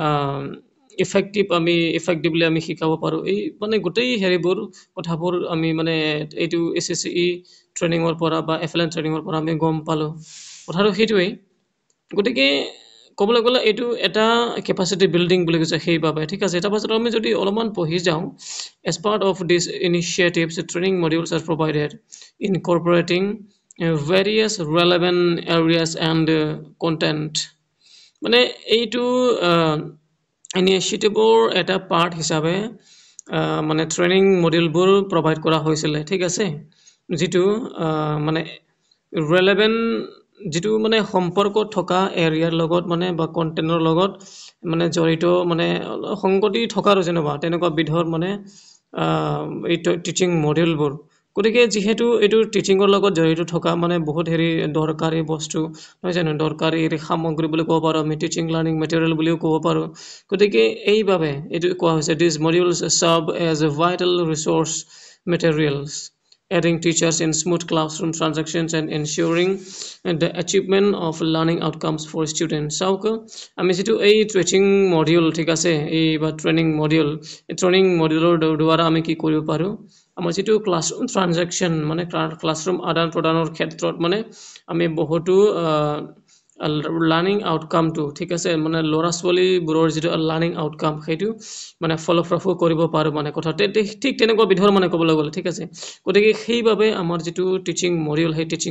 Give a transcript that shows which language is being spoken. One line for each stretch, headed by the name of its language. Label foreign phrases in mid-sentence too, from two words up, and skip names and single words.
Assamese: ইফেক্টিভলি আমি শিকাব পাৰো এই মানে গোটেই হেৰিবোৰ কথাবোৰ আমি মানে এইটো SSCE ট্ৰেইনিংৰ পৰা বা FLN ট্ৰেইনিংৰ পৰা আমি গম পালো কথাটো সেইটোৱেই গতিকে ক'বলৈ গ'লে এইটো এটা
English: capacity building
Assamese: বুলি কৈছে সেইভাবে ঠিক আছে এটা পাছত আমি যদি অলপমান পঢ়ি যাওঁ
English: as part of this initiatives training modules are provided incorporating various relevant areas and content
Assamese: মানে এইটো ইনিশিয়েটিভৰ এটা পাৰ্ট হিচাপে মানে ট্ৰেইনিং মডিউলবোৰ প্ৰভাইড কৰা হৈছিল ঠিক আছে যেটো মানে ৰেলেভেন্ট যেটো মানে সম্পৰ্ক থকা এৰিয়াৰ লগত মানে বা কন্টেন্টৰ লগত মানে জড়িত মানে সংগতি থকাৰ যেনেবা তেনেকুৱা বিধৰ মানে এই টিচিং মডিউলবোৰ গতিকে যেহেতু এইটো টিচিংৰ লগত জড়িত থকা মানে বহুত হেৰি দৰকাৰী বস্তু নহয় জানো দৰকাৰী সামগ্ৰী বুলি ক'ব পাৰো আমি
English: teaching learning material
Assamese: বুলিও ক'ব পাৰো গতিকে এইভাবে এইটো কোৱা হৈছে
English: these modules serve as a vital resource materials aiding teachers in smooth classroom transactions and ensuring the achievement of learning outcomes for students
Assamese: চাওক আমি যেটো এই
English: teaching module
Assamese: ঠিক আছে এই বা ট্ৰেইনিং মডিউলৰ দ্বাৰা আমি কি কৰিব পাৰো আমাৰ যেটো
English: classroom transaction
Assamese: মানে ক্লাছৰুম আদান প্ৰদানৰ ক্ষেত্ৰত মানে আমি বহুতো
English: learning outcome
Assamese: টু ঠিক আছে মানে ল'ৰা ছোৱালী বোৰৰ যেটো
English: learning outcome
Assamese: সেইটো মানে ফলপ্ৰসূ কৰিব পাৰো মানে কথাতে ঠিক তেনেকুৱা বিধৰ মানে ক'বলৈ গ'লে ঠিক আছে গতিকে সেইভাবে আমাৰ যেটো
English: teaching module
Assamese: সেই টিচিং